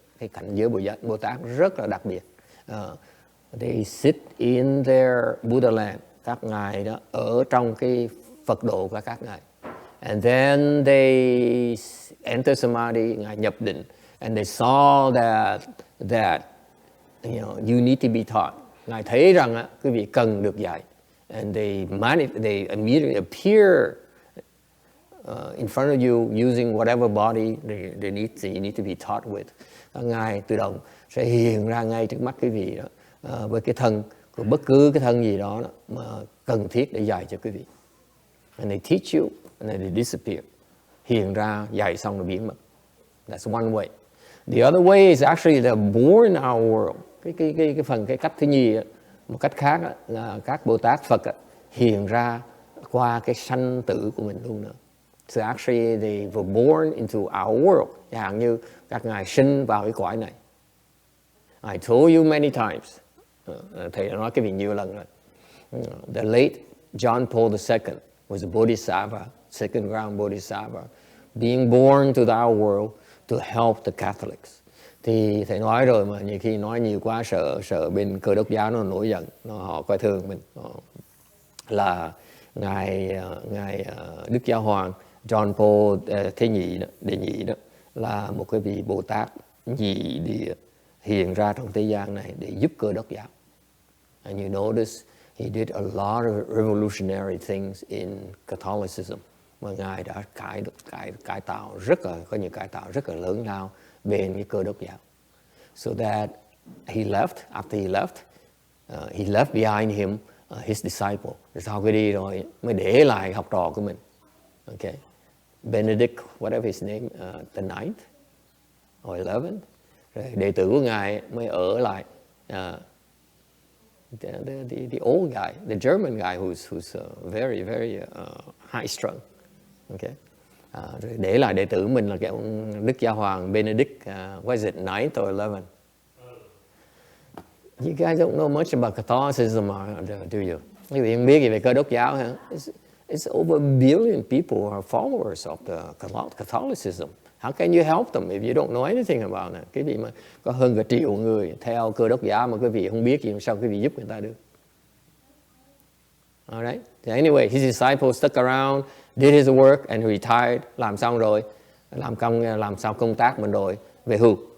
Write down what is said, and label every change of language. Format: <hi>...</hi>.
<vi>Cái cảnh giới Bồ Tát rất là đặc biệt.</vi> <en>They sit in their Buddha land.</en> <vi>Các ngài đó ở trong cái Phật độ của các ngài.</vi> <en>And then they enter samadhi,</en> <vi>ngài nhập định.</vi> <en>And they saw that you need to be taught.</en> <vi>Ngài thấy rằng quý vị cần được dạy.</vi> <en>And they immediately appear in front of you using whatever body you need to be taught with.</en> <vi>Ngài tự động sẽ hiện ra ngay trước mắt quý vị đó, với cái thân của bất cứ cái thân gì đó mà cần thiết để dạy cho quý vị.</vi> <en>And they teach you and then they disappear.</en> <vi>Hiện ra, dạy xong rồi biến mất.</vi> <en>That's one way. The other way is actually they're born in our world.</en> <vi>Cái cách thứ nhì, một cách khác là các Bồ Tát Phật hiện ra qua cái sanh tử của mình luôn nữa.</vi> <en>So actually they were born into our world.</en> <vi>Chẳng hạn như các ngài sinh vào cái cõi này.</vi> <en>I told you many times.</en> <vi>Thầy đã nói cái việc nhiều lần rồi.</vi> <en>The late John Paul II was a Bodhisattva, second ground Bodhisattva, being born to our world to help the Catholics.</en> <vi>Thì thầy nói rồi mà nhiều khi nói nhiều quá sợ bên Cơ Đốc giáo nó nổi giận, họ coi thường mình. Là ngài Đức Giáo Hoàng John Paul đệ nhị đó là một cái vị Bồ Tát nhị địa hiện ra trong thế gian này để giúp Cơ Đốc giáo.</vi> <en>And you notice he did a lot of revolutionary things in Catholicism.</en> <vi>Mà ngài đã cải tạo có những cải tạo rất là lớn lao bên cái Cơ Đốc giáo.</vi> <en>So that after he left behind him his disciple.</en> <vi>Sau khi đi rồi mới để lại học trò của mình.</vi> <en>Okay. Benedict, whatever his name, the 9th or 11th.</en> <vi>Rồi đệ tử của ngài mới ở lại.</vi> <en>The old guy, the German guy who's very, very high strung. Okay.</en> <vi>Rồi để lại đệ tử mình là cái ông Đức Giáo Hoàng Benedict,</vi> <en>what is it, 9th or 11th? You guys don't know much about Catholicism, do you?</en> <vi>Quý vị không biết gì về Cơ Đốc giáo hả?</vi> <en>It's over a billion people who are followers of the Catholicism. How can you help them if you don't know anything about it?</en> <vi>Cái vị mà có hơn cả triệu người theo Cơ Đốc giáo mà quý vị không biết gì, sao quý vị giúp người ta được?</vi> <en>Alright. So anyway, his disciples stuck around, did his work and retired.</en> <vi>Làm xong rồi, làm xong công tác mình rồi, về hưu.</vi>